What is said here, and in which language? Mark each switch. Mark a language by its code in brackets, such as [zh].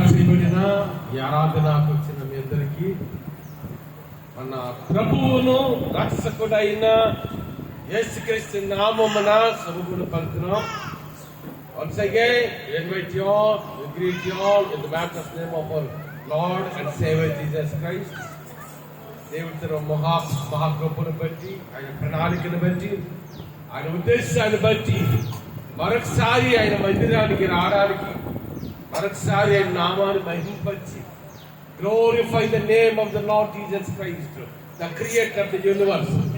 [te] చేయబడిన ఈ ఆరాధనకు వచ్చిన మీ అందరికీ మన ప్రభువును రక్షకుడైన యేసుక్రీస్తు నామమున శుభములు పలుకుతున్నాం. [en] Once again, we invite you all, we greet you all in the matchless name of our Lord and Savior Jesus Christ. [te] దేవుడి తన మహాకృపను బట్టి, ఆయన ప్రణాళికను బట్టి, ఆయన ఉద్దేశాన్ని బట్టి మరొకసారి ఆయన మందిరానికి రావడానికి, మరొకసారి ఆయన నామాన్ని మహింపరిచి [en] glorify the name of the Lord Jesus Christ, the creator of the universe.